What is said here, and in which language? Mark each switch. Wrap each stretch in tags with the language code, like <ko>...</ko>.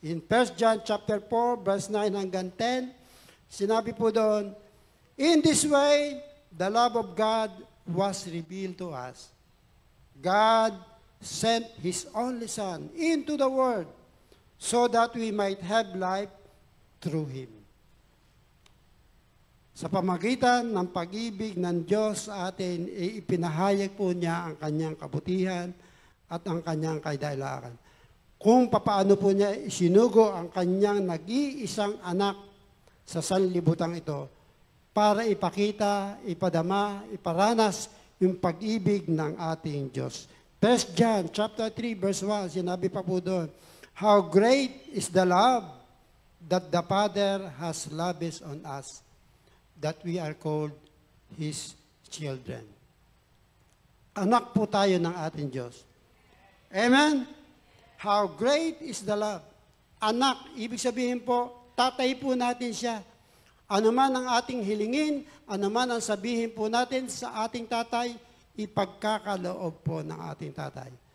<en>In 1 John chapter 4, verse 9 hanggang 10,</en> <tl>sinabi po doon,</tl> <en>in this way, the love of God was revealed to us. God sent His only Son into the world so that we might have life through Him.</en> <tl>Sa pamagitan ng pag-ibig ng Diyos sa atin, ipinahayag po niya ang kanyang kabutihan at ang kanyang kaidahilakan. Kung papaano po niya isinugo ang kanyang nag-iisang anak sa sanlibutan ito para ipakita, ipadama, iparanas yung pag-ibig ng ating Diyos.</tl> <en>1 John chapter 3 verse 1,</en> <tl>sinabi pa po doon,</tl> <en>how great is the love that the Father has lavished on us, that we are called His children.</en> <tl>Anak po tayo ng ating Diyos. Amen?</tl> <en>How great is the love.</en> <tl>Anak, ibig sabihin po, tatay po natin siya. Ano man ang ating hilingin, ano man ang sabihin po natin sa ating tatay, ipagkakaloob po ng ating tatay.</tl>